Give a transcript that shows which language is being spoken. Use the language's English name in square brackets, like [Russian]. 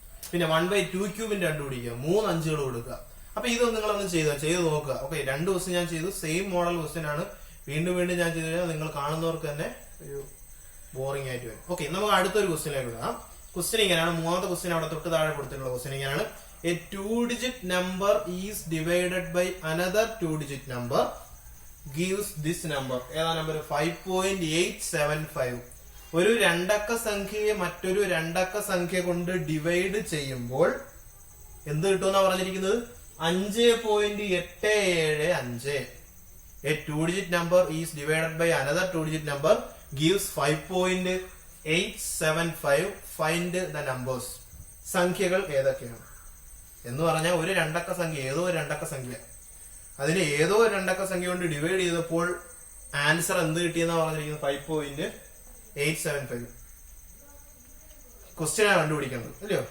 [Malayalam] പിന്നെ 1/2 ക്യൂബിന്റെ കണ്ടുപിടിക്കുക, 3 അഞ്ചുകൾ കൊടുക്കുക. അപ്പൊ ഇതൊന്നും നിങ്ങളൊന്ന് ചെയ്ത് നോക്കുക. ഓക്കെ, 2 ക്വസ്റ്റ്യൻ ഞാൻ ചെയ്തു, സെയിം മോഡൽ ക്വസ്റ്റ്യൻ ആണ്. വീണ്ടും ഞാൻ ചെയ്തു കഴിഞ്ഞാൽ നിങ്ങൾ കാണുന്നവർക്ക് തന്നെ ഒരു ബോറിംഗ് ആയിട്ട് വരും. ഓക്കെ, നമുക്ക് അടുത്തൊരു ക്വസ്റ്റ്യനിലേക്ക് വിടാം. ക്വസ്റ്റ്യൻ ഇങ്ങനെയാണ്. മൂന്നാമത്തെ ക്വസ്റ്റ്യൻ അവിടെ തൊട്ട് താഴെ കൊടുത്തിട്ടുള്ള ക്വസ്റ്റ്യൻ ഇങ്ങനെയാണ്. [English] A 2-digit number is divided by another 2-digit number gives this number. [Malayalam] ഏതാ നമ്പർ? 5.875. ഒരു രണ്ടക്ക സംഖ്യയെ മറ്റൊരു രണ്ടക്ക സംഖ്യ കൊണ്ട് ഡിവൈഡ് ചെയ്യുമ്പോൾ എന്ത് കിട്ടുമെന്നാ പറഞ്ഞിരിക്കുന്നത്? 5.875. [English] A 2-digit number is divided by another 2-digit number gives 5.875. Find the numbers. [Malayalam] സംഖ്യകൾ ഏതൊക്കെയാണ് എന്ന് പറഞ്ഞാൽ ഒരു രണ്ടക്ക സംഖ്യ, ഏതോ ഒരു രണ്ടക്ക സംഖ്യ, അതിനെ ഏതോ ഒരു രണ്ടക്ക സംഖ്യ കൊണ്ട് ഡിവൈഡ് ചെയ്തപ്പോൾ ആൻസർ എന്ത് കിട്ടിയെന്നാ പറഞ്ഞിരിക്കുന്നത്? 5.875. ക്വസ്റ്റ്യനാണ് കണ്ടുപിടിക്കേണ്ടത്, അല്ലയോ?